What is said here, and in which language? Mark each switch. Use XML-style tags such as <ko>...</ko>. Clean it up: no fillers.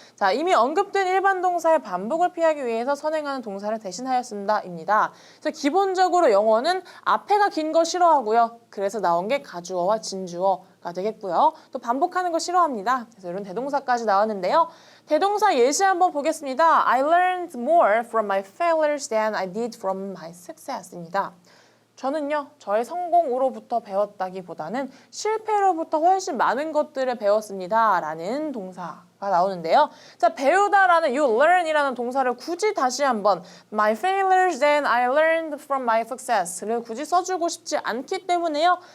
<ko>자, 이미 언급된 일반 동사의 반복을 피하기 위해서 선행하는 동사를 대신하였습니다입니다. 그래서 기본적으로 영어는 앞에가 긴 거 싫어하고요. 그래서 나온 게 가주어와 진주어가 되겠고요. 또 반복하는 거 싫어합니다. 그래서 이런 대동사까지 나왔는데요. 대동사 예시 한번 보겠습니다.</ko> <en>I learned more from my failures than I did from my success입니다.</en> <ko>저는요, 저의 성공으로부터 배웠다기보다는 실패로부터 훨씬 많은 것들을 배웠습니다. 라는 동사가 나오는데요. 자, 배우다라는 이 learn이라는 동사를 굳이 다시 한번</ko> <en>my failures than I learned from my success</en> <ko>를 굳이 써주고 싶지 않기 때문에요.</ko>